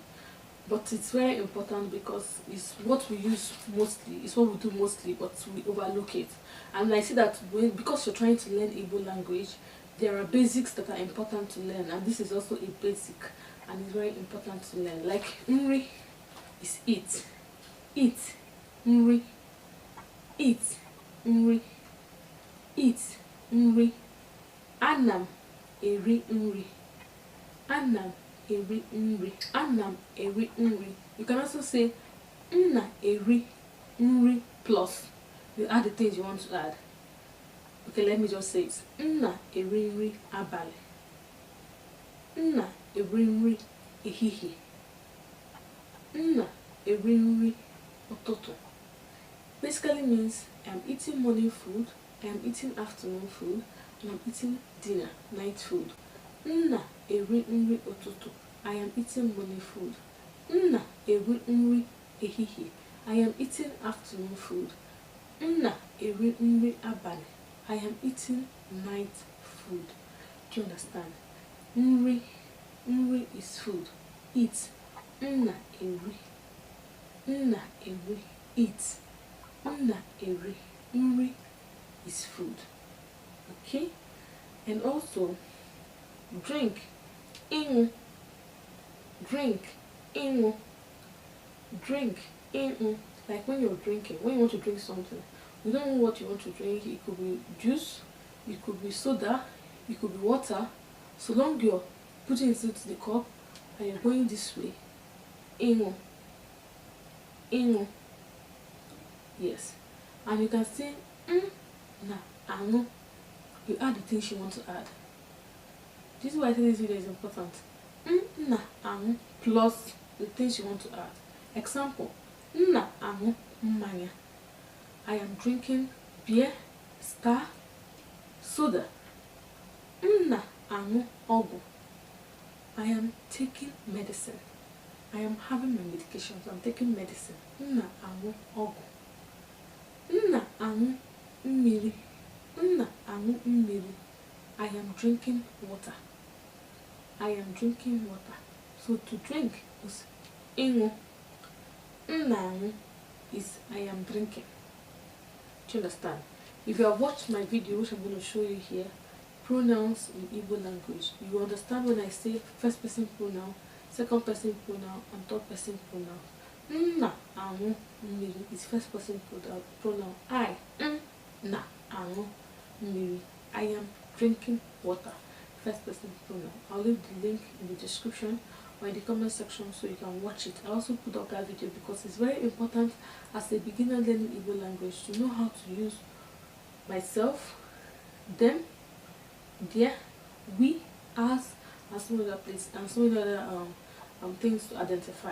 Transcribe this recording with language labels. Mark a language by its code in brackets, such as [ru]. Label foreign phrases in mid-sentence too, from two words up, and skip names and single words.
[en] But it's very important because it's what we use mostly, it's what we do mostly, but we overlook it. And I see that because you're trying to learn Igbo language, there are basics that are important to learn, and this is also a basic, and it's very important to learn. Like nri is eat, nri, nri, nri. [ig] Anam eri nri, anam eri nri, anam eri nri. [en] You can also say [ig] nna eri nri [en] plus you add the things you want to add. Okay, let me just say it. [ig] Nna eri nri abali, nna eri nri ehihie, nna eri nri ụtụtụ. [en] Basically means I'm eating morning food, I'm eating afternoon food, and I'm eating dinner, night food. [ig] Nna eri nri ụtụtụ, [en] I am eating morning food. [ig] Nna eri nri ehihie, [en] I am eating afternoon food. [ig] Nna eri nri abali, [en] I am eating night food. Do you understand? Nri, nri is food. Eat. [ig] Nna eri, eat. Nna eri, [en] nri is food. Okay? And also drink, ịṅụ, drink, ịṅụ, drink, ịṅụ. Like when you're drinking, when you want to drink something, you don't know what you want to drink. It could be juice, it could be soda, it could be water. So long you're putting it into the cup and you're going this way, ịṅụ, ịṅụ. Yes, and you can say [ig] na aṅụ. [en] You add the things you want to add. This is why I think this video is important. [ig] Na aṅụ [en] plus the things you want to add. Example, [ig] nna aṅụ mmanya. [en] I am drinking beer, star, soda. [ig] Nna aṅụ ọgwụ. [en] I am taking medicine. I am having my medication, so I'm taking medicine. [ig] Nna aṅụ ọgwụ. Nna aṅụ mmiri. Nna aṅụ mmiri. [en] I am drinking water. I am drinking water. So to drink is ịṅụ. [ig] Nna aṅụ [en] is I am drinking. Do you understand? If you have watched my video, which I'm going to show you here, pronouns in Igbo language, you understand when I say first person pronoun, second person pronoun, and third person pronoun. [ig] Nna aṅụ mmiri [en] is first person pronoun. I, [ig] nna aṅụ mmiri. [en] I am drinking water, first person pronoun. I'll leave the link in the description or in the comment section so you can watch it. I also put up that video because it's very important as a beginner learning Igbo language to know how to use myself, them, their, we, us, and some other places, and some other things to identify.